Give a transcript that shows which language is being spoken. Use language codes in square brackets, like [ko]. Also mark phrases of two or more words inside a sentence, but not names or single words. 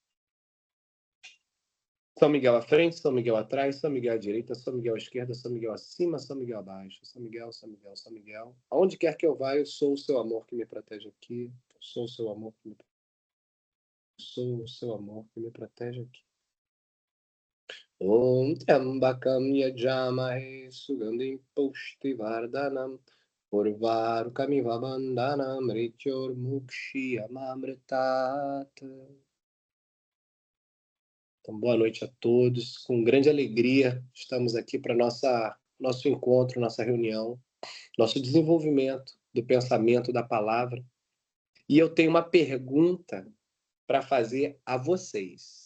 [pt] São Miguel à frente, São Miguel atrás, São Miguel à direita, São Miguel à esquerda, São Miguel acima, São Miguel abaixo. São Miguel, São Miguel, São Miguel. Aonde quer que eu vá, eu sou o seu amor que me protege aqui. Eu sou o seu amor que me protege. Eu sou o seu amor que me protege aqui. [sa] Om Trambakam Yajamahe Sugandhim Pushtivardhanam Urvarukamiva Bandhanam Mrityor Mukshiyamamritat. [pt] Então, boa noite a todos. Com grande alegria, estamos aqui para nosso encontro, nossa reunião, nosso desenvolvimento do pensamento, da palavra. E eu tenho uma pergunta para fazer a vocês.